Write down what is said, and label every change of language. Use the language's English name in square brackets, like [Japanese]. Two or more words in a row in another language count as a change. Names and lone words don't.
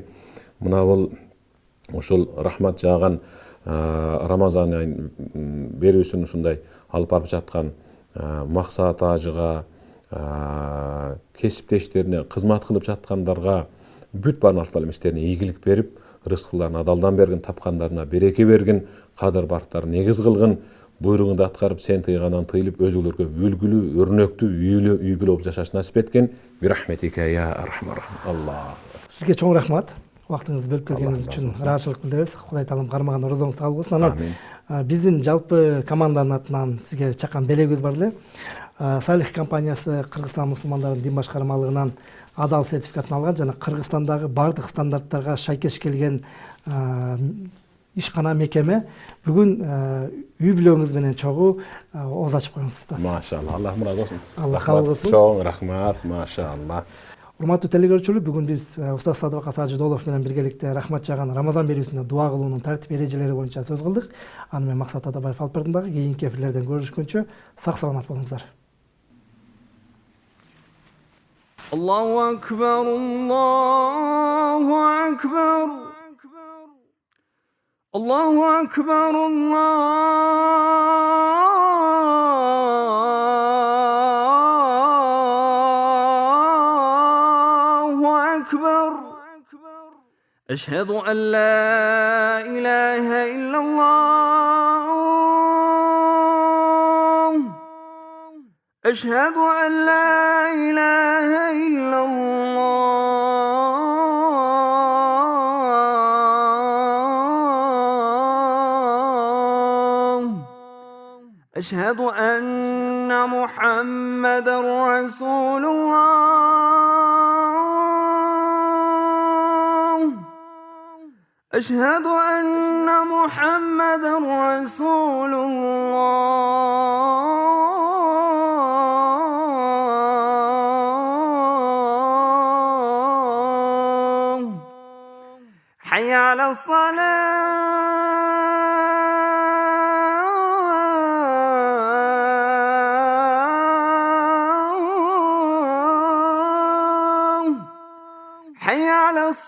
[Kyrgyz] Мына бул ушул рахмат жааган Рамазан айын берүүсүн ушундай алып барып жаткан максат ажыга, кесиптештерине кызмат кылып жаткандарга, бүт бармактуу эместерине ийгилик берип, рызкыларын адалдан бергин, тапкандарына береке бергин, кадыр барктарын негиз кылгын, буйругунду аткарып, сен тыйгандан тыйылып, өзгөлөргө үлгүлүү, өрнөктүү үй бүлө болуп жашашын насип эткин. [Arabic] برحمتك يا أرحم الراحمين. الله. [Kyrgyz] Сизге чоң рахмат. Убактыңызды бөлүп келгениңиз үчүн ыраазычылык билдиребиз. Кудай таалам кармаган орозоңузду кабыл кылсын. Анан биздин жалпы команданын атынан сизге чакан белегибиз бар эле. Салих компаниясы Кыргызстан мусулмандарынын дин башкармалыгынан адал сертификатын алган жана Кыргызстандагы бардык стандарттарга шайкеш келген ишкана мекеме. Бүгүн үй бүлөңүз менен чогуу ооз ачып коюңуз. Машалла, Аллах ыраазы болсун. Аллах кабыл кылсын. Чоң рахмат, машалла. Урматтуу телекөрүүчүлөр, бүгүн биз Устаз Садыбакас Ажыдолов менен биргеликте рахмат жаган Рамазан берүүсүндө дуа кылуунун тартип эрежелери боюнча сөз кылдык. Аны менен Максат Атабаев алып бардым дагы. Кийинки эфирлерден көрүшкөнчө сак саламат болуңуздар. [Arabic] الله أكبر، الله أكبر، الله أكبر، الله أكبر. أشهد أن لا إله إلا الله. أشهد أن لا إله إلا الله. أشهد أن محمدا رسول الله. أشهد أن محمدا رسول الله. حي على الصلاة حي على